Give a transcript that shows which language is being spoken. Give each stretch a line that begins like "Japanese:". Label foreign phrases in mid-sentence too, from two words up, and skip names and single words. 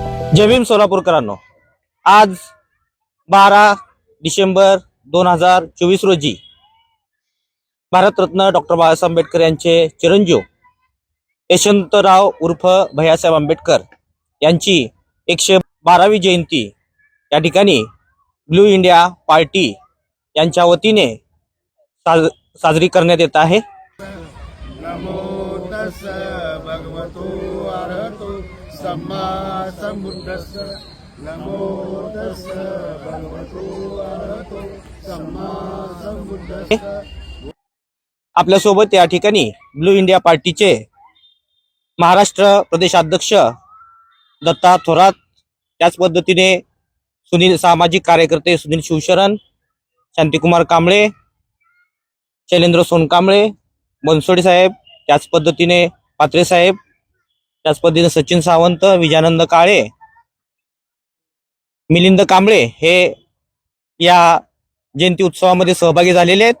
Marathi: जय भीम सोलापूरकरांनो, आज 12 डिसेंबर 2024 रोजी भारतरत्न डॉक्टर बाबासाहेब आंबेडकर यांचे चिरंजीव यशवंतराव उर्फ भैयासाहेब आंबेडकर यांची 112वी जयंती या ठिकाणी ब्लू इंडिया पार्टी यांच्या वतीने साजरी करण्यात येत आहे।
Pali: नमो तस् भगवतो अरहतो सम्मा सम्बुद्धस्स। नमो तस् भगवतो अरहतो सम्मा सम्बुद्धस्स।
Marathi: आपल्यासोबत या ठिकाणी ब्लू इंडिया पार्टीचे महाराष्ट्र प्रदेशाध्यक्ष दत्ता थोरात, त्याच पद्धतीने सुनील सामाजिक कार्यकर्ते सुनील शिवशरण, शांतिकुमार कांबळे, शैलेंद्र सोनकांबळे, बनसोडे साहेब, त्याच पद्धतीने पात्रे साहेब, त्याच पद्धतीने सचिन सावंत, विजयानंद काळे, मिलिंद कांबळे हे या जयंती उत्सवामध्ये सहभागी झालेले आहेत।